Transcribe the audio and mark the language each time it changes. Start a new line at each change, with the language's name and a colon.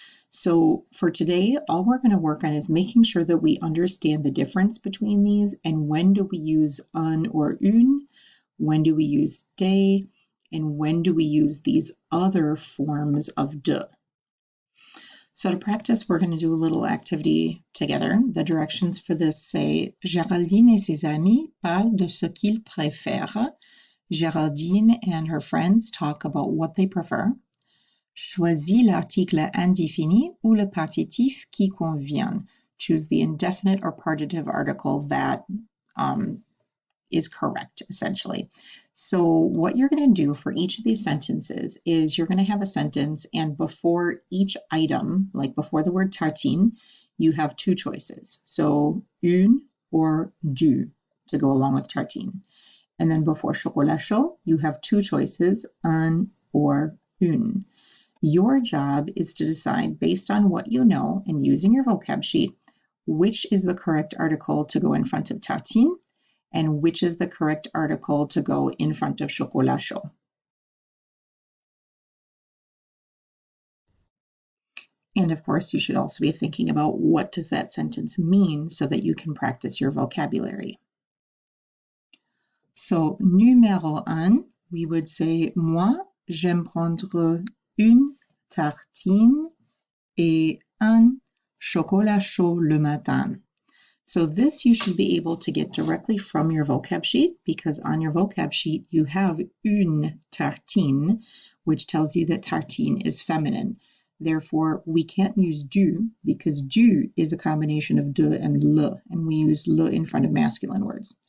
English: So for today, all we're going to work on is making sure that we understand the difference between these and when do we use un or une, when do we use des, and when do we use these other forms of de. So to practice, we're going to do a little activity together. The directions for this say,
French: Géraldine et ses amis parlent de ce qu'ils préfèrent.
English: Géraldine and her friends talk about what they prefer.
French: Choisis l'article indéfini ou le partitif qui convient.
English: Choose the indefinite or partitive article that is correct, essentially. So what you're going to do for each of these sentences is you're going to have a sentence, and before each item, like before the word tartine, you have two choices. So une or du to go along with tartine. And then before chocolat chaud, you have two choices, un or une. Your job is to decide, based on what you know and using your vocab sheet, which is the correct article to go in front of tartine and which is the correct article to go in front of chocolat chaud. And of course, you should also be thinking about what does that sentence mean so that you can practice your vocabulary.
French: So, numéro 1,
English: we would say,
French: moi, j'aime prendre une tartine et un chocolat chaud le matin.
English: So this you should be able to get directly from your vocab sheet, because on your vocab sheet you have une tartine, which tells you that tartine is feminine. Therefore, we can't use du, because du is a combination of de and le, and we use le in front of masculine words.